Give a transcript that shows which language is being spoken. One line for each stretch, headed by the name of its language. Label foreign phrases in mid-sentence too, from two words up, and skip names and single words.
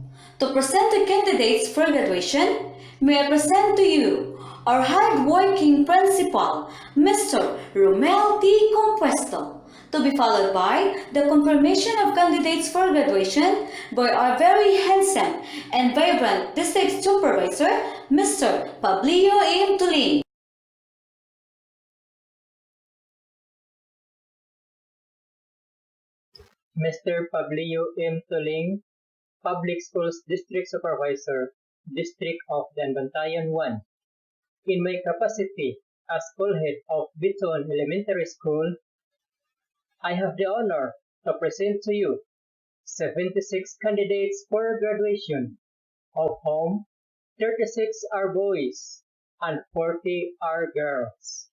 English: To present the candidates for graduation, may I present to you our hard-working principal, Mr. Romel T. Compuesto, to be followed by the confirmation of candidates for graduation by our very handsome and vibrant district supervisor, Mr. Pableo M. Tuling. Mr. Pableo M. Tuling, Public Schools District Supervisor, District of Bantayan 1. In my capacity as school head of Bitoon Elementary School, I have the honor to present to you 76 candidates for graduation, of whom 36 are boys and 40 are girls.